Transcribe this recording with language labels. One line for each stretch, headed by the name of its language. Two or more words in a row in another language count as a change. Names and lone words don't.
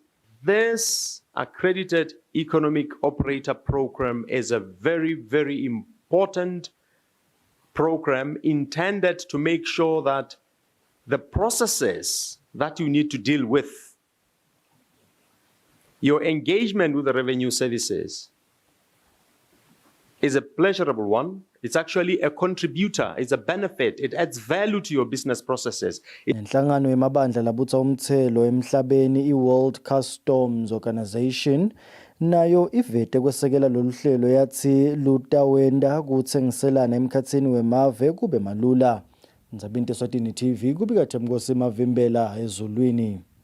English: This accredited economic operator program is a very, very important program intended to make sure that the processes that you need to deal with, your engagement with the revenue services is a pleasurable one. It's actually a contributor, it's a benefit, it adds value to your business processes.
Swati: Inhlangano yemabandla labutsa umthelo emhlabeni i-World Customs Organization nayo ivete kwesekela lolu hlelo yathi lutawenda kutsengiselana emkhatsini wemave kube malula. Ndzabinto Eswatini TV kubika Themkosi Mavimbela ezulwini.